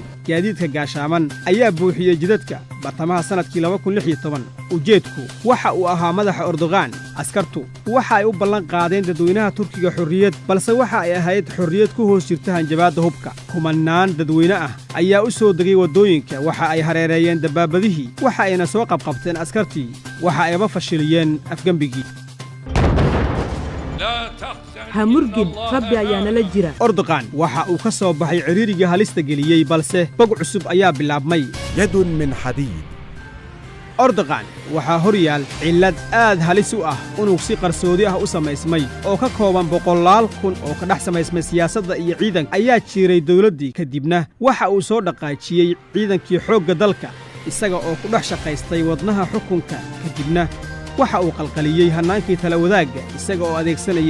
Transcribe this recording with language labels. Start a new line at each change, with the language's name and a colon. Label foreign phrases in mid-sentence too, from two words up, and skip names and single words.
Somali: gaadiidka gaashaaman ayaa buuxiyey jidadka bartamaha sannadkii 2016 ujeedku waxa uu ahaa madaxa Erdogan askartu waxa ay u ballan qaadeen dadweynaha turkiga xorriyad balse waxa ay ahayd xorriyad ku hoos jirta hanjabaadda hubka kumanaan dadweyne ah ayaa u soo degay waddooyinka waxa ay hareereeyeen dabaabadihii waxa ayna soo qabqabteen askartii waxa ayba fashiliyeen afgembigii ha murgin rabbi ayaa nala jira Erdogan waxa uu ka soo baxay ciriiriga halista geliyey balse bog cusub ayaa bilaabmay
Arabic: يد من حديد
Somali: Erdogan waxaa hor yaal cillad aad halis u ah unug si qarsoodi ah u samaysmay oo ka kooban 100,000 oo ka dhex samaysmay siyaasadda iyo ciidanka ayaa jiray dawladdii kadibna waxa uu soo dhaqaajiyey ciidankii xoogga dalka isaga oo ku dhex shaqaystay wadnaha xukunka kadibna waxa uu qalqaliyey hannaankii tala wadaagga isaga oo adeegsanaya